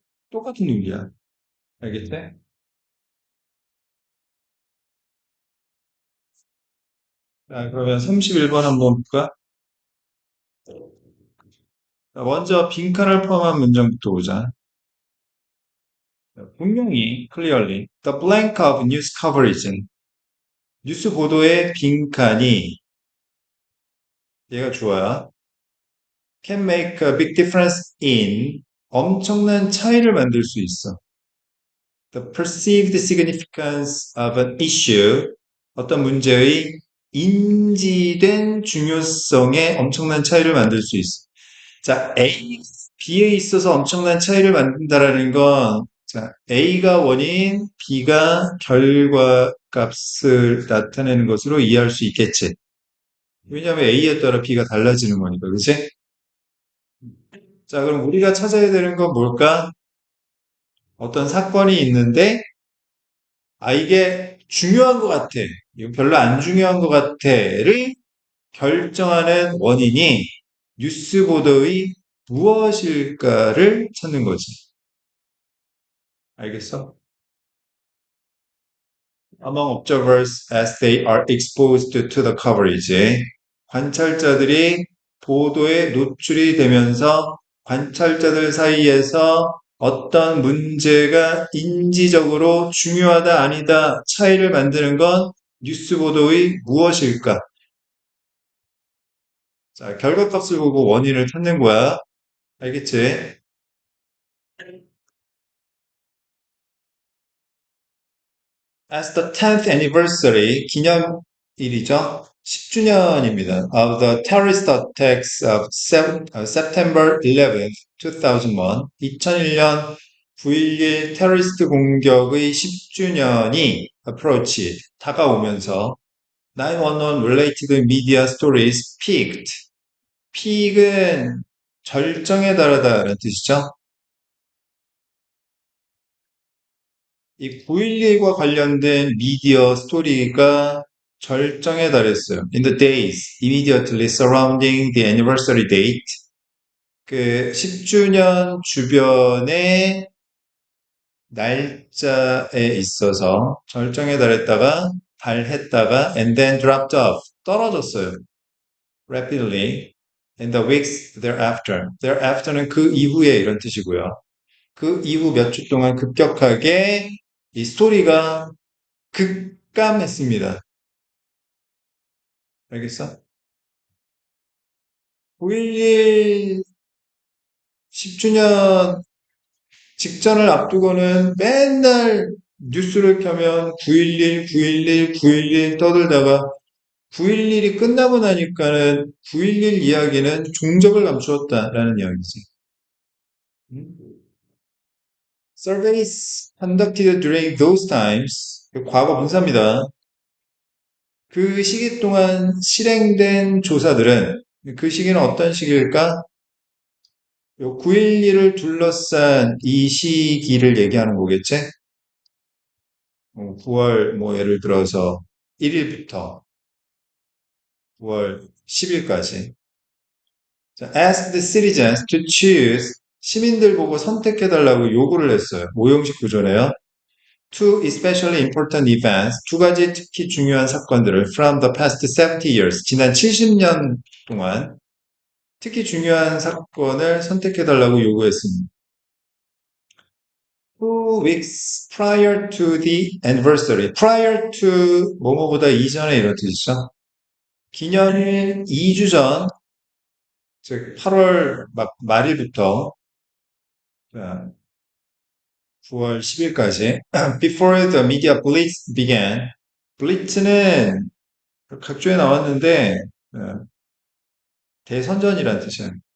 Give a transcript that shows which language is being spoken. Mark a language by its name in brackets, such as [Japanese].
[Korean] 똑같은 논리야. 알겠지? 자, 그러면 31번 한번 볼까? 자, 먼저 빈칸을 포함한 문장부터 보자. 분명히, [English] clearly, the blank of news coverage. [Korean] 뉴스 보도의 빈칸이, 얘가 주어야, [English] can make a big difference in, [Korean] 엄청난 차이를 만들 수 있어. [English] The perceived significance of an issue, [Korean] 어떤 문제의 인지된 중요성에 엄청난 차이를 만들 수 있어. 자, A, B에 있어서 엄청난 차이를 만든다라는 건, 자, A가 원인, B가 결과 값을 나타내는 것으로 이해할 수 있겠지. 왜냐하면 A에 따라 B가 달라지는 거니까, 그치? 자, 그럼 우리가 찾아야 되는 건 뭘까? 어떤 사건이 있는데, 아, 이게 중요한 것 같아. 이거 별로 안 중요한 것 같아.를 결정하는 원인이 뉴스 보도의 무엇일까를 찾는 거지. 알겠어? [English] Among observers as they are exposed to the coverage. [Korean] 관찰자들이 보도에 노출이 되면서 관찰자들 사이에서 어떤 문제가 인지적으로 중요하다 아니다 차이를 만드는 건 뉴스 보도의 무엇일까? 자, 결과값을 보고 원인을 찾는 거야. 알겠지? [English] As the 10th anniversary [Korean] 기념일이죠. 10주년입니다. [English] Of the terrorist attacks of September 11th, 2001. 2001년 [Korean] 9.11 테러리스트 공격의 10주년이 [English] approach [Korean] 다가오면서 [English] 911 related media stories peaked. [Korean] peak은 절정에 달하다라는 뜻이죠. 이 9.11과 관련된 미디어 스토리가 절정에 달했어요. [English] In the days immediately surrounding the anniversary date, [Korean] 그 10주년 주변의 날짜에 있어서 절정에 달했다가 [English] and then dropped off, [Korean] 떨어졌어요. [English] rapidly in the weeks thereafter. [Korean] thereafter는 그 이후에 이런 뜻이고요. 그 이후 몇 주 동안 급격하게 이 스토리가 급감했습니다. 알겠어? 9.11 10주년 직전을 앞두고는 맨날 뉴스를 켜면 9.11, 9.11, 9.11 떠들다가 9.11이 끝나고 나니까는 9.11 이야기는 종적을 감추었다라는 이야기지. [English] Surveys conducted during those times, [Korean] 과거 분사입니다. 그 시기 동안 실행된 조사들은 그 시기는 어떤 시기일까? 9.11을 둘러싼 이 시기를 얘기하는 거겠지? 9월 뭐 예를 들어서 1일부터 9월 10일까지. [English] Ask the citizens to choose. [Korean] 시민들 보고 선택해달라고 요구를 했어요. 오형식 구조네요. [English] Two especially important events, [Korean] 두 가지 특히 중요한 사건들을 [English] from the past 70 years, [Korean] 지난 70년 동안 특히 중요한 사건을 선택해달라고 요구했습니다. [English] 2 weeks prior to the anniversary, prior to [Korean] 뭐뭐보다 이전에 이런 뜻이죠. 기념일 2주 전, 즉 8월 말일부터 9월 10일까지 [English] before the media blitz began. [Korean] blitz는 각조에 나왔는데 대선전이란 뜻이에요.